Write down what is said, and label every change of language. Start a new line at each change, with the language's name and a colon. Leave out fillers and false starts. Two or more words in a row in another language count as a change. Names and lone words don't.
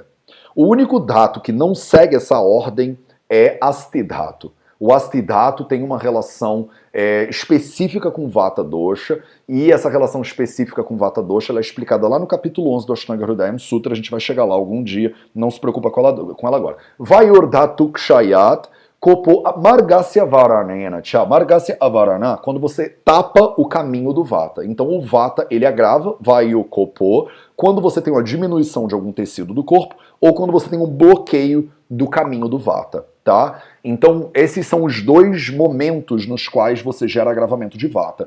Portuguese: O único dato que não segue essa ordem é Astidhatu. O Astidhatu tem uma relação específica com
Sanskrit: Vata Dosha,
Portuguese: e essa relação específica com
Sanskrit: Vata Dosha
Portuguese: ela é explicada lá no capítulo 11 do Ashtanga Hridayam Sutra, a gente vai chegar lá algum dia, não se preocupa com ela agora.
Sanskrit: Vayordhatukshayat kopo margasya varanena. Margasya avarana,
Portuguese: quando você tapa o caminho do Vata. Então o Vata, ele agrava, vayokopo, quando você tem uma diminuição de algum tecido do corpo, ou quando você tem um bloqueio do caminho do Vata, tá? Então, esses são os dois momentos nos quais você gera agravamento de Vata.